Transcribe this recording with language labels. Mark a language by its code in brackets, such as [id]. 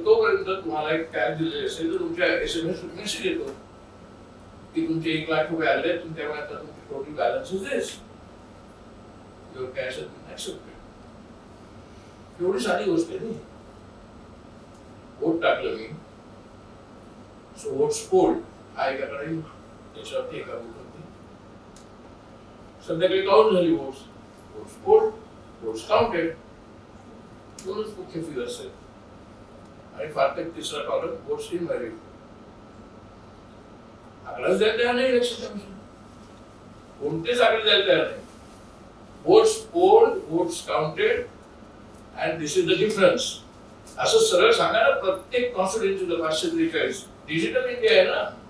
[mr] तोपर्यंत तुम्हाला एक कॅश दिलेली असेल तर तुमच्या SMS मेसेज येतो की तुमचे 1 लाख रुपये आले, तुमच्यामुळे आता तुमची [en] Total balance is this, your cash has been accepted. [mr] एवढी साधी गोष्ट आहे. वोट टाकलं मी, सो वोट्स पोल्ड हा एकाकडे त्याच्यावरती एका वोटवरती संध्याकाळी काउंट झाली. [en] Votes polled, votes counted. [mr] दोनच मुख्य फिगर्स आहेत आणि फार तर तिसरा कॉलम वोट्स इनव्हॅलिड. आकडाच द्यायला तयार नाही इलेक्शन कमिशन. कोणतेच आकडे द्यायला तयार नाही. [en] Votes polled, votes counted and this is the difference. [mr] असं सरळ सांगा ना प्रत्येक कॉन्स्टिट्युएन्सीला 543. डिजिटल इंडिया आहे ना.